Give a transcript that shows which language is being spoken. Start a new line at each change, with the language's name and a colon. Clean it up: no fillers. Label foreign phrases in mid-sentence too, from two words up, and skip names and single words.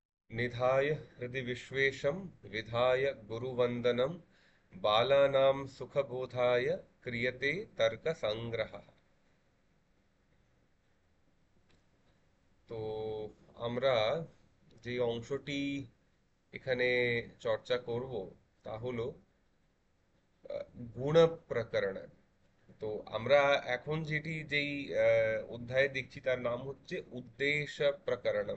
Sanskrit: निधाय हृदि विश्वेशं विधाय गुरुवंदनम बालानां सुखबोधाय क्रियते तर्कसंग्रहः।
Bangla: তো আমরা যে অংশটি এখানে চর্চা করব তা হলো গুণ প্রকরণ। তো আমরা এখন যেই অধ্যায়ে দেখছি তার নাম হচ্ছে উদ্দেশ্য প্রকরণম।